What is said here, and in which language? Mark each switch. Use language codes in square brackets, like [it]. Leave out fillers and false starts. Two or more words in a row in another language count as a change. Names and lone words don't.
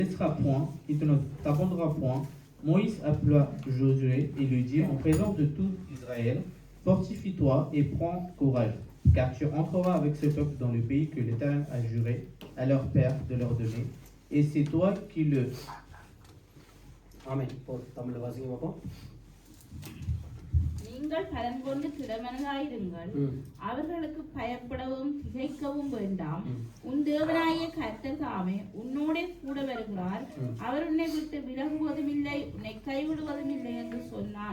[fr] laissera point, il ne t'abandonnera point. Moïse appela Josué et lui dit en présence de tout Israël, fortifie-toi et prends courage, car tu entreras avec ce peuple dans le pays que l'Éternel a juré à leur père de leur donner, et c'est toi qui le... [ta] Amen. தமிழ் வாசிங்க பாப்போம். நீங்கள் பலன் கொண்டு திடமனதாயிருங்கள், அவர்களுக்கு பயப்படவும் திகைக்கவும் வேண்டாம். உன் தேவனாகிய கர்த்தர் தாமே உன்னோடே கூட வருகிறார், அவர் உன்னை விட்டு விலகுவதும் இல்லை, உன்னை கைவிடுவதும் இல்லை என்று சொன்னான்.